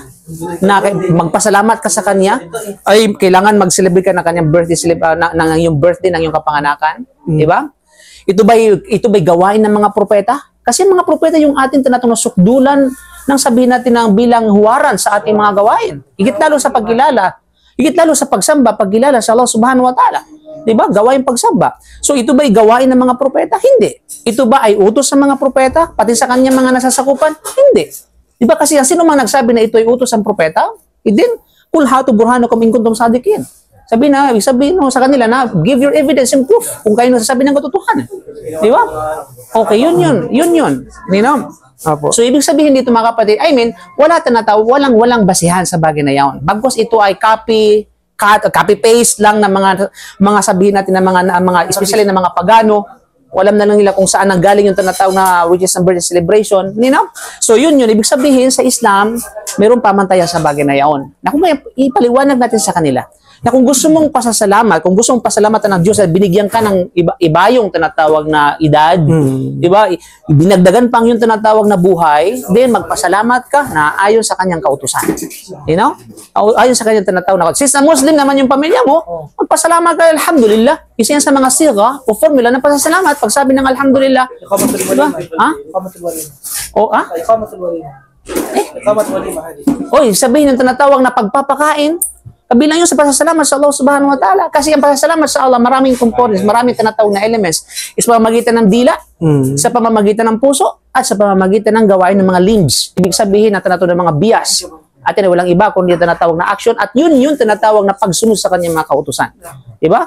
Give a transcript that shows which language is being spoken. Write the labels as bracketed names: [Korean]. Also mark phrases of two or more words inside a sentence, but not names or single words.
[Filipino] Na magpasalamat ka sa kanya? Ay kailangan mag-celebrate ka ng kanyang birthday, ng iyong birthday, ng iyong kapanganakan? Diba? Ito ba'y gawain ng mga propeta? Kasi mga propeta yung ating tinatawag na sukdulan ng sabihin natin ng bilang huwaran sa ating mga gawain. Higit lalo sa pagkilala. Higit lalo sa pagsamba, pagkilala sa Allah [Arabic] subhanahu wa ta'ala. [Filipino] Diba? Gawain pagsamba. So ito ba'y gawain ng mga propeta? Hindi. Ito ba ay utos ng mga propeta? Pati sa kanyang mga nasasakupan? Hindi. Diba kasi sino mang nagsabi na ito ay utos ng propeta? [Arabic] Idin, kul hatu burhanukum in kuntum sadiqin. [Filipino] Sabihin sa kanila na [English] give your evidence and proof [Filipino] kung kayo nasasabi ng katotohanan. Di ba? Okay, yun. [English] You know? [Filipino] Apo. So, ibig sabihin dito mga kapatid, walang basihan sa bagay na yan. Bagkos ito ay copy-paste lang ng mga sabihin natin ng mga especially ng mga pagano. Alam na lang nila kung saan nanggaling yung tinatawag na [English] which is birthday celebration. You know? [Filipino] So, yun. Ibig sabihin sa Islam, mayroong pamantayan sa bagay na yan. Na kung may ipaliwanag natin sa kanila, na kung gusto mong pasasalamat, kung gusto mong pasalamatan ng Diyos at binigyan ka ng iba yung tinatawag na edad, di ba? Binagdagan pang yung tinatawag na buhay, then magpasalamat ka na ayon sa kanyang kautusan. [English] You know? [Filipino] Ayon sa kanyang tinatawag na since na Muslim naman yung pamilya mo, magpasalamat ka, alhamdulillah. Isa yan sa mga siga o formula ng pasasalamat. Pag sabi ng alhamdulillah, di ba? Ha? O, ha? Sabihin ng tinatawag na pagpapakain, kabilang yun sa pasasalamat sa Allah [Arabic] subhanahu wa ta'ala. [Filipino] Kasi ang pasasalamat sa Allah, maraming components, maraming tinatawag na elements. Sa pamamagitan ng dila, sa pamamagitan ng puso, at sa pamamagitan ng gawain ng mga limbs. Ibig sabihin na tinatawag ng mga bias. At yan ay walang iba kundi tinatawag na action. At yun tinatawag na pagsunod sa kanyang mga kautusan. Diba?